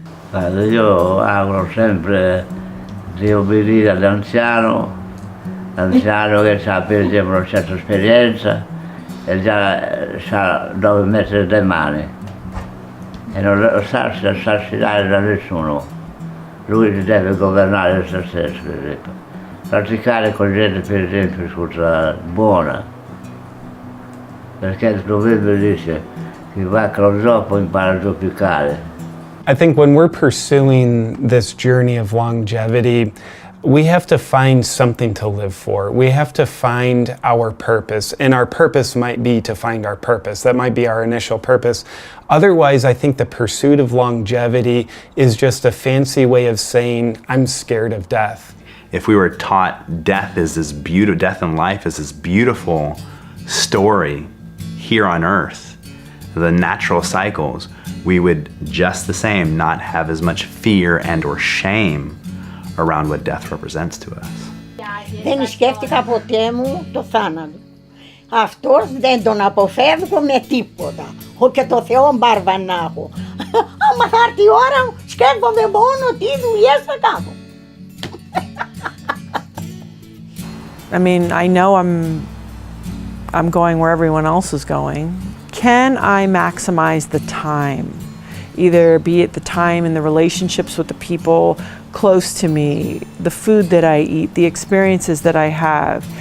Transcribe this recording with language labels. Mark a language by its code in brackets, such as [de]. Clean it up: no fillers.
[it] Guarda, io auguro sempre di obbedire all'anziano che sa per esempio una certa esperienza e già sa dove mettere le mani e non lasciarsi assassinare da nessuno. Lui deve governare se stesso, per esempio. Praticare con gente, per esempio, scusa, buona. Perché il proverbio dice chi va con zoppo impara a zoppicare. [en] I think when we're pursuing this journey of longevity, we have to find something to live for. We have to find our purpose, and our purpose might be to find our purpose. That might be our initial purpose. Otherwise, I think the pursuit of longevity is just a fancy way of saying, I'm scared of death. If we were taught death and life is this beautiful story here on earth, the natural cycles, we would just the same not have as much fear and or shame around what death represents to us. [el] Δεν σκέφτηκα ποτέ μου το θάνατο. Αυτός δεν τον αποφεύγω με τίποτα. Και το Θεό μπάρβα να έχω. Άμα θα έρθει η ώρα μου, σκέφτομαι μόνο τι δουλειές θα κάνω. [en] I mean, I know I'm going where everyone else is going. Can I maximize the time? Either be it the time in the relationships with the people close to me, the food that I eat, the experiences that I have.